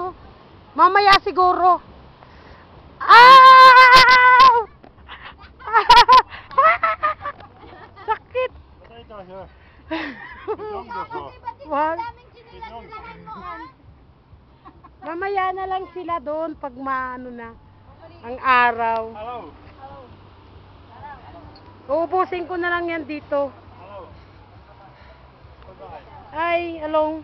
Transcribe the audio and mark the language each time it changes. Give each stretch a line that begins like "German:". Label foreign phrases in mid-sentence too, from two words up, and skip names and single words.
Filipino: Mamaya siguro. Ah! Sakit.
Dutch: Wat is dat hier?
Filipino: Wag. Daming sinilang mo, ah. Mamaya na lang sila doon pag maano na ang araw. Hallo. Uubusin ko na lang yan dito. Hallo. Ay, along.